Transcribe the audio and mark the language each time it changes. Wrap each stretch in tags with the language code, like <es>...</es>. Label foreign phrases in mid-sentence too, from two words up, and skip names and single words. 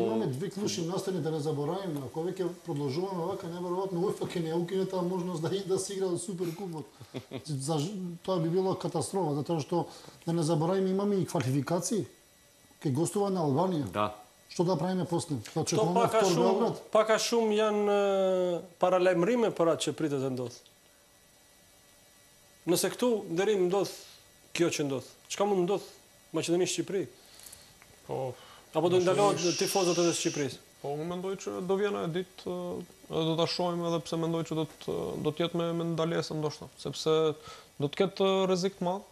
<mk>Имаме две клучни настани, да не забораваме, ако веќе продолжуваме вака, неверојатно УЕФА ќе не укине таа можност да се игра до Суперкупот. Тоа би било катастрофа, затоа што да не забораваме имаме и квалификации. Ке гостува на Албанија. Да. Што да правиме после? То пака шум</mk> <sq>janë paralajmërime për atë që pritet të ndodh. Nëse këtu deri ndodh kjo që ndodh, çka mund ndodh Maqedoni Shqipëri? Po, apo do ndalohet tifozët edhe Shqipërisë? Po, unë mendoj që do vjen e ditë edhe do ta shohim edhe pse mendoj që do të jetë me ndalesë ndoshta, sepse do të ketë rrezik të madh.</sq>